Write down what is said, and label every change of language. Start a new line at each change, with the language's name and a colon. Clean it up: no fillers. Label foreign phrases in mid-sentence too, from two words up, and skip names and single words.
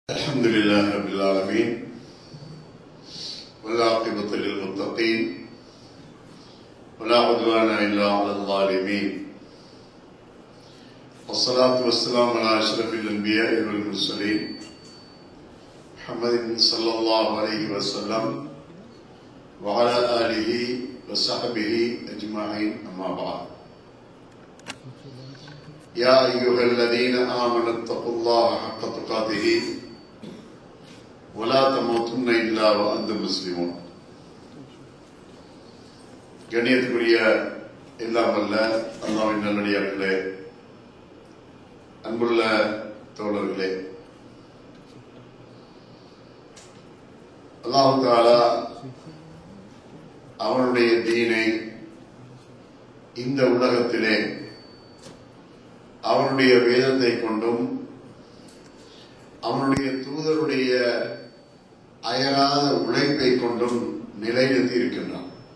Arabic: الحمد لله رب العالمين والعاقبة للمتقين ولا عدوان إلا على الظالمين والصلاة والسلام على أشرف الأنبياء والمرسلين محمد صلى الله عليه وسلم وعلى آله وصحبه أجمعين أما بعد يا أيها الذين آمنوا اتقوا الله حق تقاته ولا تموتن إلا وأنتم مسلمون.
Tamil: கண்ணியத்துக்குரிய எல்லாம் வல்ல அல்லாஹ்வின் நல்லடியார்களே, அன்புள்ள தோழர்களே,
Arabic: الله تعالى
Tamil: அவனுடைய தீனை இந்த உலகத்திலே அவனுடைய வேதத்தை கொண்டும் அவனுடைய தூதருடைய அயராத உழைப்பை கொண்டும் நிலைநிறுத்தி இருக்கின்றான்.